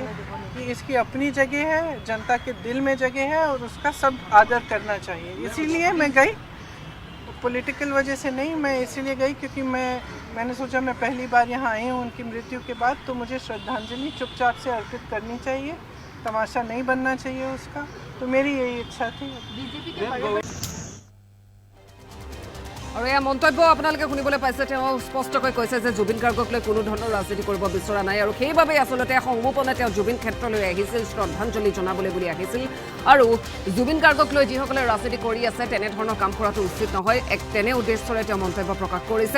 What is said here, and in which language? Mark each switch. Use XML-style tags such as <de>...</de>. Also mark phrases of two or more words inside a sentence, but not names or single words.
<hi>कि इसकी अपनी जगह है, जनता के दिल में जगह है और उसका सब आदर करना चाहिए। इसीलिए मैं गई, पॉलिटिकल वजह से नहीं, मैं इसीलिए गई क्योंकि मैंने सोचा मैं पहली बार यहाँ आई हूँ उनकी मृत्यु के बाद, तो मुझे श्रद्धांजलि चुपचाप से अर्पित करनी चाहिए, तमाशा नहीं बनना चाहिए उसका। तो मेरी यही इच्छा थी।</hi> <as>আৰু এয়া মন্তব্য আপোনালোকে শুনিবলৈ পাইছে। তেওঁ স্পষ্টকৈ কৈছে যে জুবিন গাৰ্গক লৈ কোনো ধৰণৰ ৰাজনীতি কৰিব বিচৰা নাই আৰু সেইবাবে আচলতে সংগোপনে তেওঁ জুবিন ক্ষেত্ৰলৈ আহিছিল, শ্ৰদ্ধাঞ্জলি জনাবলৈ বুলি আহিছিল। আৰু জুবিন গাৰ্গক লৈ যিসকলে ৰাজনীতি কৰি আছে তেনেধৰণৰ কাম কৰাটো উচিত নহয়, তেনে উদ্দেশ্যৰে তেওঁ মন্তব্য প্ৰকাশ কৰিছে।</as>